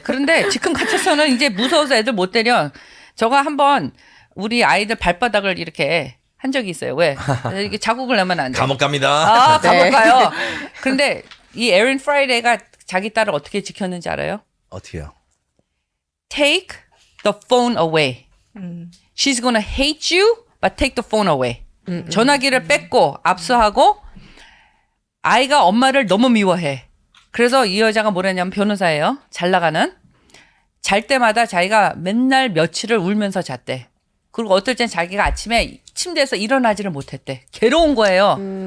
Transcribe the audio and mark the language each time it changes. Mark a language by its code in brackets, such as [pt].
[ko] 그런데 지금 같아서는 이제 무서워서 애들 못 때려. 저가 한번 우리 아이들 발바닥을 이렇게 한 적이 있어요. 왜? 이게 자국을 내면 안 돼. 감옥 갑니다. 아, 감옥 네. 가요. 근데 이 에린 프라이데이가 자기 딸을 어떻게 지켰는지 알아요? 어떻게요? [en] Take the phone away. She's gonna hate you, but take the phone away. [ko] 전화기를 뺏고 압수하고 아이가 엄마를 너무 미워해. 그래서 이 여자가 뭐랬냐면 변호사예요. 잘 나가는. 잘 때마다 자기가 맨날 며칠을 울면서 잤대. 그리고 어떨 땐 자기가 아침에 침대에서 일어나지를 못했대. 괴로운 거예요.